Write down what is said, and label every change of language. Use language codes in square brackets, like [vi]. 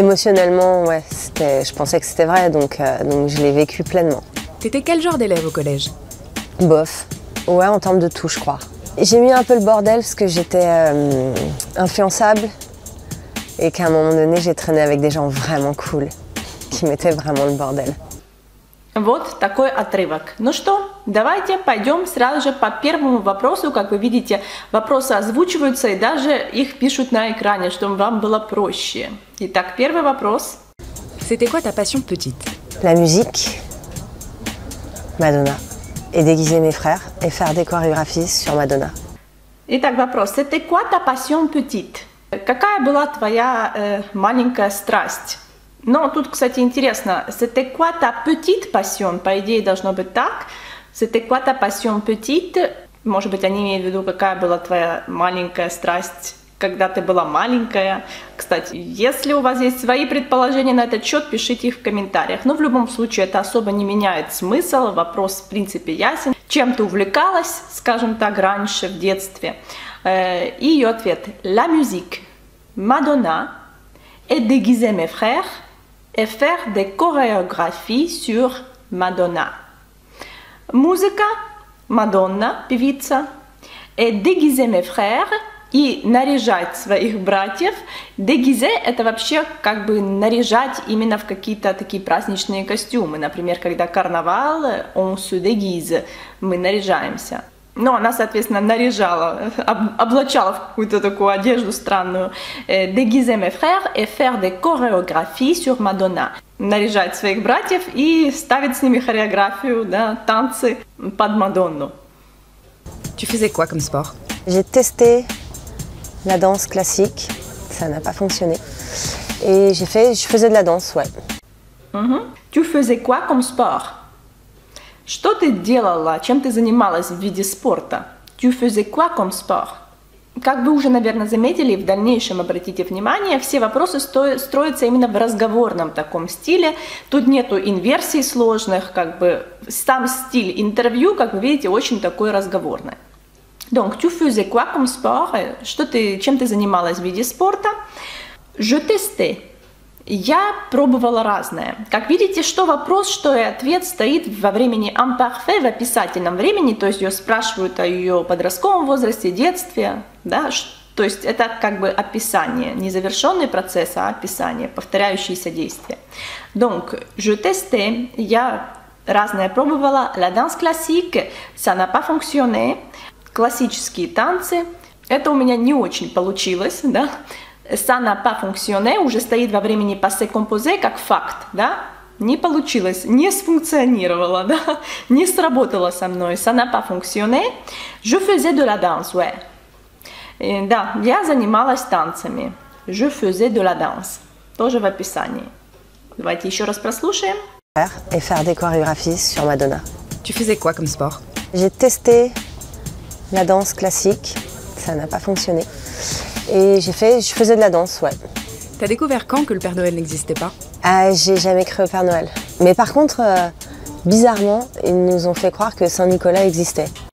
[fr] Émotionnellement, ouais, je pensais que c'était vrai, donc je l'ai vécu pleinement. T'étais quel genre d'élève au collège? Bof. Ouais, en termes de tout, je crois. J'ai mis un peu le bordel parce que j'étais influençable et qu'à un moment donné, j'ai traîné avec des gens vraiment cool qui mettaient vraiment le bordel. [ru] Вот такой отрывок. Ну что, давайте пойдем сразу же по первому вопросу. Как вы видите, вопросы озвучиваются и даже их пишут на экране, чтобы вам было проще. Итак, первый вопрос. [fr] C'était quoi ta passion petite? La musique, Madonna, et déguiser mes frères et faire des chorégraphies sur Madonna. [ru] Итак, вопрос. [fr] C'était quoi ta passion petite? [ru] Какая была твоя маленькая страсть? Но тут, кстати, интересно, [fr] c'était quoi ta petite passion? [ru] По идее, должно быть так. [fr] C'était quoi ta passion petite? [ru] Может быть, они имеют в виду, какая была твоя маленькая страсть, когда ты была маленькая. Кстати, если у вас есть свои предположения на этот счет, пишите их в комментариях. Но в любом случае, это особо не меняет смысл. Вопрос, в принципе, ясен. Чем ты увлекалась, скажем так, раньше, в детстве? И ее ответ. [fr] La musique, Madonna, et déguiser mes frères, et faire des chorégraphies sur Madonna. [ru] Музыка, Мадонна, певица, [fr] et déguiser mes frères, [ru] и наряжать своих братьев. Дегизе – это вообще как бы наряжать именно в какие-то такие праздничные костюмы. Например, когда карнавал, [fr] on se déguise, [ru] мы наряжаемся. Но она, соответственно, наряжала, облачала в какую-то такую одежду странную. [fr] Déguiser mes frères et faire des chorégraphies sur Madonna. [ru] Наряжать своих братьев и ставить с ними хореографию, да, танцы под Мадонну. [fr] Tu faisais quoi comme sport? J'ai testé la danse classique, ça n'a pas fonctionné. Et je faisais de la danse, ouais. Tu faisais quoi comme sport? [ru] Что ты делала, чем ты занималась в виде спорта? [fr] Tu faisais quoi comme sport? [ru] Как вы уже, наверное, заметили, в дальнейшем обратите внимание, все вопросы строятся именно в разговорном таком стиле. Тут нету инверсий сложных, как бы сам стиль интервью, как вы видите, очень такой разговорный. [fr] Donc, tu faisais quoi comme sport? [ru] Чем ты занималась в виде спорта? [fr] Je testais. [ru] Я пробовала разное. Как видите, что вопрос, что и ответ стоит во времени imparfait, в описательном времени, то есть ее спрашивают о ее подростковом возрасте, детстве, да, то есть это как бы описание, не завершенный процесс, а описание, повторяющиеся действия. [fr] Donc, je testais, [ru] я разное пробовала, [fr] la danse classique, ça n'a pas fonctionné, [ru] классические танцы, это у меня не очень получилось, да. [fr] Ça n'a pas fonctionné [ru] уже стоит во времени passé composé как факт, да? Не получилось, не сфункционировало, да? Не сработало со мной. [fr] Ça n'a pas fonctionné. Je faisais de la danse, ouais. [ru] Да, я занималась танцами. [fr] Je faisais de la danse. [ru] Тоже в описании. Давайте еще раз прослушаем. [fr] Et faire des chorégraphies sur Madonna. Tu faisais quoi comme sport? J'ai testé la danse classique, ça n'a pas fonctionné. Et je faisais de la danse, ouais. T'as découvert quand que le Père Noël n'existait pas? Ah, j'ai jamais cru au Père Noël. Mais par contre, bizarrement, ils nous ont fait croire que Saint-Nicolas existait.